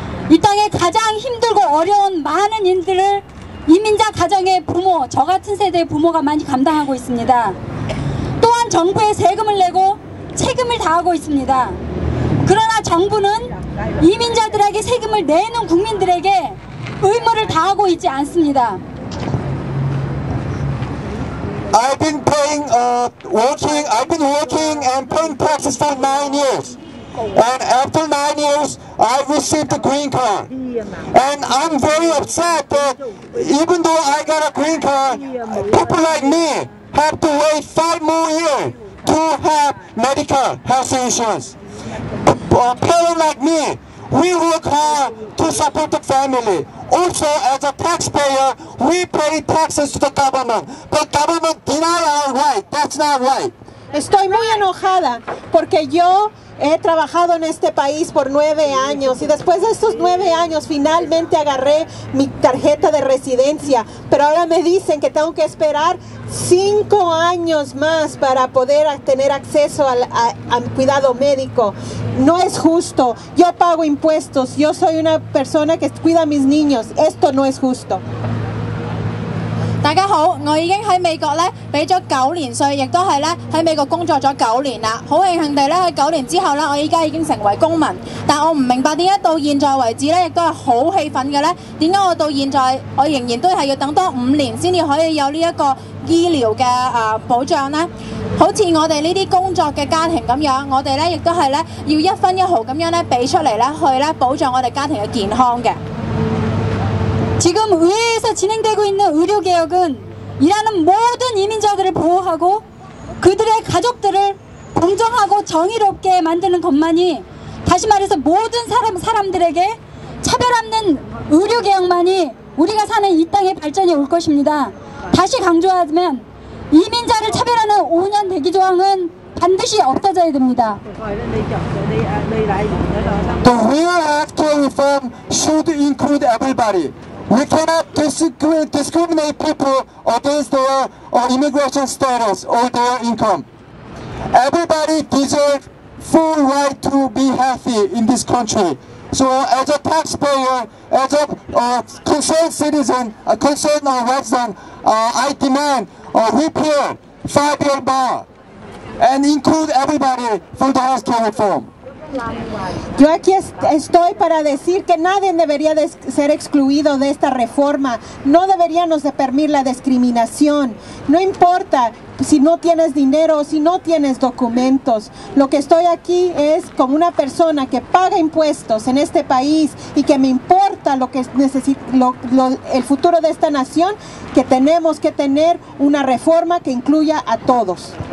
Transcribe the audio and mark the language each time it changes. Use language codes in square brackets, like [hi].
[ko] 이 땅에 가장 힘들고 어려운 많은 일들을 이민자 가정의 부모, 저 같은 세대의 부모가 많이 감당하고 있습니다. 또한 정부에 세금을 내고 책임을 다하고 있습니다. 그러나 정부는 이민자들에게 세금을 내는 국민들에게 의무를 다하고 있지 않습니다. [en] I've been working and paying taxes for 9 years. And after 9 years, I received a green card. And I'm very upset that even though I got a green card, people like me have to wait 5 more years to have medical health insurance. A parent like me, we work hard to support the family. Also, as a taxpayer, we pay taxes to the government. But government deny our right. That's not right. [es] Estoy muy enojada porque yo he trabajado en este país por 9 años y después de estos 9 años finalmente agarré mi tarjeta de residencia, pero ahora me dicen que tengo que esperar 5 años más para poder tener acceso al cuidado médico. No es justo. Yo pago impuestos, yo soy una persona que cuida a mis niños. Esto no es justo. [yue] 大家好，我已經喺美國咧俾咗9年稅，亦都係咧喺美國工作咗9年啦。好慶幸地咧喺9年之後咧，我依家已經成為公民。但我唔明白點解到現在為止咧，亦都係好氣憤嘅咧。點解我到現在我仍然都係要等多5年先至可以有呢一個醫療嘅保障呢？好似我哋呢啲工作嘅家庭咁樣，我哋咧亦都係咧要1分1毫咁樣咧俾出嚟咧去咧保障我哋家庭嘅健康嘅。 [ko] 지금 의회에서 진행되고 있는 의료개혁은 일하는 모든 이민자들을 보호하고 그들의 가족들을 공정하고 정의롭게 만드는 것만이 다시 말해서 모든 사람들에게 차별 없는 의료개혁만이 우리가 사는 이 땅의 발전이 올 것입니다. 다시 강조하면 이민자를 차별하는 5년 대기조항은 반드시 없어져야 됩니다. [en] The real healthcare reform should include everybody. We cannot discriminate people against their immigration status or their income. Everybody deserves full right to be healthy in this country. So as a taxpayer, as a concerned citizen, a concerned resident, I demand repeal 5-year bar and include everybody for the healthcare reform. [es] Yo aquí estoy para decir que nadie debería ser excluido de esta reforma. No deberíamos de permitir la discriminación. No importa si no tienes dinero o si no tienes documentos. Lo que estoy aquí es como una persona que paga impuestos en este país y que me importa lo que el futuro de esta nación, que tenemos que tener una reforma que incluya a todos.